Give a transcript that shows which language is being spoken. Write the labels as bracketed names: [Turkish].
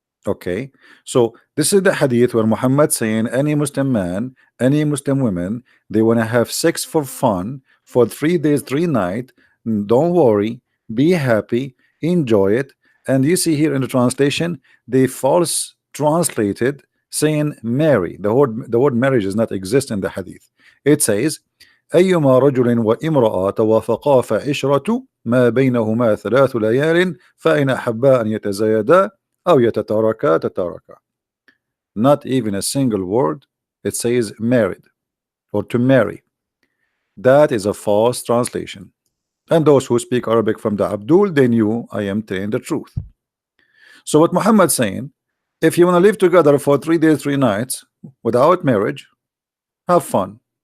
[English] Okay, so this is the hadith where Muhammad saying any Muslim man, any Muslim woman, they want to have sex for fun for 3 days 3 nights. Don't worry, be happy, enjoy it. And you see here in the translation they false translated saying marry. The word marriage does not exist in the hadith. It says [Arabic] أيما رجل وامرأة توافقا فعشرة ما بينهما 3 ليال فإن أحبا أن يتزايدا أو يتتاركا تتاركا. [English] Not even a single word. It says married or to marry. That is a false translation. And those who speak Arabic from the Abdul, they knew I am telling the truth. So what Muhammad saying, if you want to live together for 3 days 3 nights without marriage, have fun.